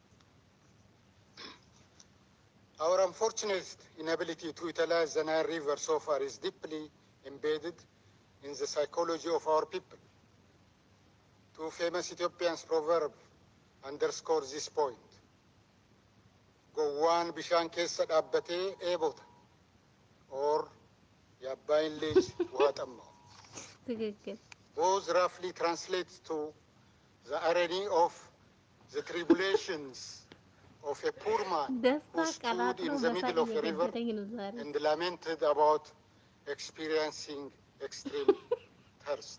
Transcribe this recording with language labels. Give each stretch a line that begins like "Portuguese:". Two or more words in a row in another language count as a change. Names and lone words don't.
English: Our unfortunate inability to utilize the Nile River so far is deeply embedded in the psychology of our people. Two famous Ethiopian proverbs underscore this point.
Oromo: Gowwan bishaan keessa dhaabbatee eebota,
Amharic: or የአባይን ልጅ ውሃ ጠማው.
English: Both roughly translate to the irony of the tribulations of a poor man who stood in the middle of a river and lamented about experiencing extreme thirst.